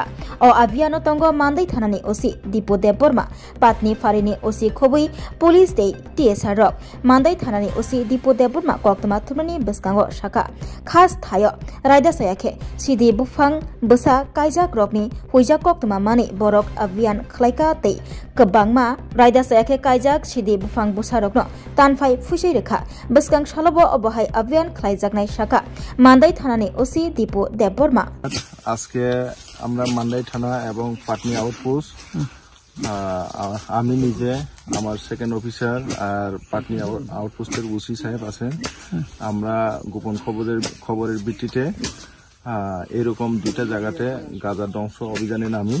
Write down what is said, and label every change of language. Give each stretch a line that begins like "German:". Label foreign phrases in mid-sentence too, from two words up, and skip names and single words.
Kok Borok: o aviano tongo Mandai Thanani osi Dipo Deborma patni farini osi khobui Police dei TSR rok Mandai Thanani osi Dipo Deborma koktoma thumani beskango shaka khas thayo raida sayake shidi bufang busa kaijak rokni huija koktoma mani borok avian khlaika tei kabangma raida sayake kaijak shidi bufang busa rokno tan 5 fushai rekha beskang shalobo obohai avian khlaijaknai shaka Mandai Thanani osi Dipo Deborma
Bangla: আজকে আমরা মান্দাই থানা এবং পাটনি আউটপোস্ট আমি নিজে আমার
English: second officer
Bangla: আর পাটনি আউটপোস্টের ওসি সাহেব আছেন আমরা গোপন খবরের ভিত্তিতে এরকম দুইটা জায়গাতে গাঁজা ধ্বংস অভিযানে নামি